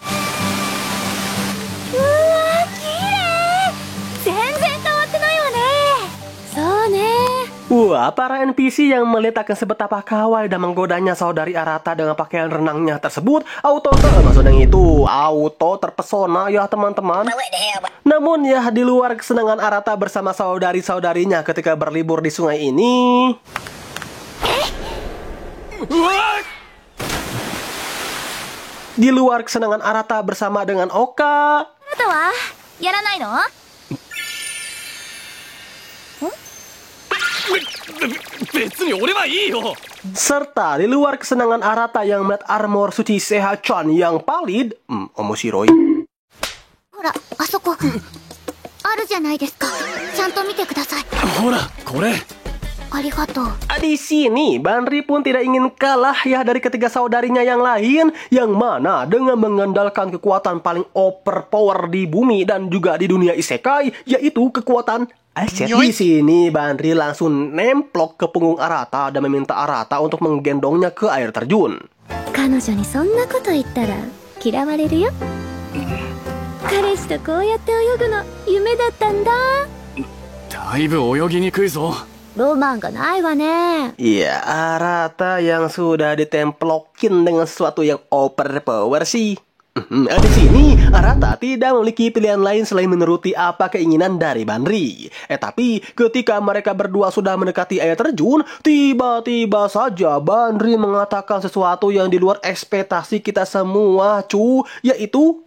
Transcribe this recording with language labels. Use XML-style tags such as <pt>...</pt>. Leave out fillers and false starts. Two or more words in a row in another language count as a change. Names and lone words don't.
<id>Wah, para NPC yang melihat akan sebetapa kawaii dan menggodanya saudari Arata dengan pakaian renangnya tersebut, maksudnya itu, auto terpesona ya teman-teman. Namun ya, di luar kesenangan Arata bersama saudari-saudarinya ketika berlibur di sungai ini, di luar kesenangan Arata bersama dengan Oka,</id> <ja>あなたはやらないの？別に俺はいいよ。</ja> <id>serta di luar kesenangan Arata yang melihat armor suci Seha-chan yang valid, omoshiroi.</id> <ja>ほら、あそこ。あるじゃないですか。ちゃんと見てください。ほらこれ。ありがとう。</ja> <id>Di sini, Banri pun tidak ingin kalah ya dari ketiga saudarinya yang lain, yang mana dengan mengandalkan kekuatan paling overpower di bumi dan juga di dunia isekai, yaitu kekuatan aset. Di sini, Banri langsung nemplok ke punggung Arata dan meminta Arata untuk menggendongnya ke air terjun.</id> <ja>彼女にそんなこと言ったら嫌われるよ。彼氏とこうやって泳ぐの夢だったんだ。だいぶ泳ぎにくいぞ。ロマンがないわね。</ja> <id>Iya, Arata yang sudah ditemplokin dengan sesuatu yang overpower sih. Di sini, Arata tidak memiliki pilihan lain selain menuruti apa keinginan dari Banri. Tapi ketika mereka berdua sudah mendekati air terjun, tiba-tiba saja Banri mengatakan sesuatu yang di luar ekspektasi kita semua, yaitu</id>